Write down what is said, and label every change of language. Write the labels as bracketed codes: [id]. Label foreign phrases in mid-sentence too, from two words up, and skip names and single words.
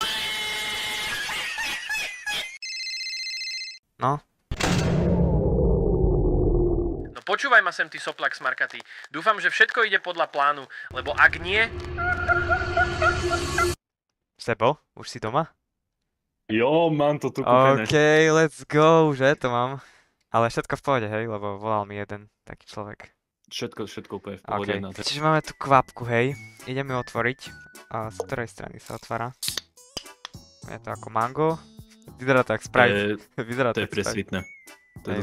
[sk] No. No počúvaj ma sem, ty soplak smarkatý. Dúfam, že všetko ide podľa plánu, lebo ak nie... Sebo, už si doma? Jo, mám to tu kúpené. [en] OK, let's go, [sk] že to mám. Ale všetko v pohode, hej, lebo volal mi jeden taký človek. Všetko úplne v pohode. OK, čiže máme tu kvapku, hej. Ideme ju otvoriť. A z ktorej strany sa otvára? Je to ako mango. Vyzerá to jak Sprite. Vyzerá To je jak Sprite. presvitné. To je